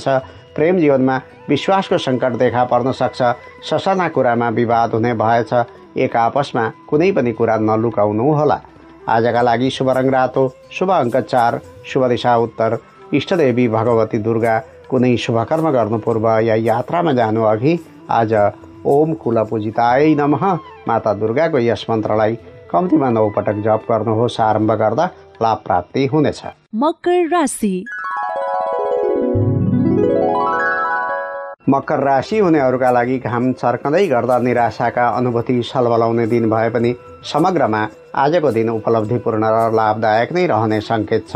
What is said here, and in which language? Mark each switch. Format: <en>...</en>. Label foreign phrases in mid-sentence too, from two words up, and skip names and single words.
<ne>प्रेम जीवनमा विश्वासको सङ्कट देखा पर्न सक्छ। ससाना कुरामा विवाद हुने भएछ। एक आपसमा कुनै पनि कुरा नलुकाउनु होला। आजका लागि शुभ रङ रातो, शुभ अङ्क 4, शुभ दिशा उत्तर, इष्टदेवी भगवती दुर्गा, कुनै शुभकर्म गर्नु पूर्व या यात्रामा जानु अघि आज</ne> <sa>ओम कुलपूजिताय नमः</sa> <ne>माता दुर्गाको यस मन्त्रलाई कम्तीमा 9 पटक जप गर्नुहोस्। आरम्भ गर्दा लाभ प्राप्ति हुनेछ। मकर राशि। मकर राशि हुनेहरूका लागि घाम चर्कँदै गर्दा निराशाका अनुभूति सलबलाउने दिन भए पनि समग्रमा आजको दिन उपलब्धिपूर्ण र लाभदायक नै रहने सङ्केत छ।</ne>